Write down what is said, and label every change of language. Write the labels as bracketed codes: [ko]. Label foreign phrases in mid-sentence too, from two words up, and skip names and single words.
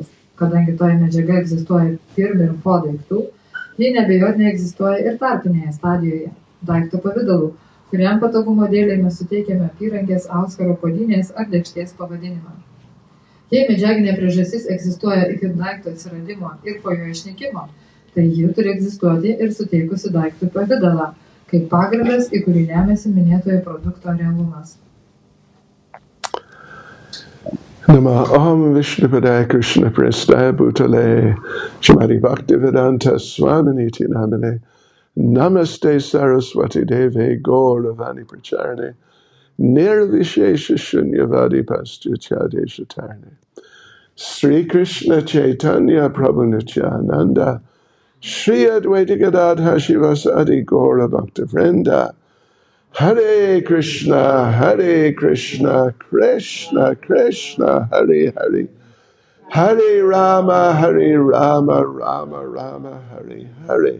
[lt] Kadangi toji medžiaga egzistuoja pirm ir po daiktų, ji neabejotinai egzistuoja ir tarpinėje stadijoje, daikto pavidalu, kuriam patogumo dėlei mes suteikiame apyrankės, auskaro, puodynės ar lėkštės pavadinimą. Jei medžiaginė priežastis egzistuoja iki daikto atsiradimo ir po jo išnykimo, tai ji turi egzistuoti ir suteikusi daiktui pavidalą, kaip pagrindas, į kurį remiasi minėtojo produkto realumas. [sa] नमः विष्णुपादाय कृष्ण प्रेष्ठाय भूतले श्रीमते भक्तिवेदान्त स्वामिन् इति नामिने नमस्ते सारस्वते देवे गौरवाणी प्रचारिणे निर्विशेष शून्यवादि पाश्चात्यदेश तारिणे श्री कृष्ण चैतन्य प्रभु नित्यानन्द श्री अद्वैत गदाधर श्रीवासादि गौर भक्तवृन्द हरे कृष्ण, कृष्ण कृष्ण, हरे हरे, हरे राम, राम राम, हरे हरे, Hare Rama, Rama Rama, Hare Hare.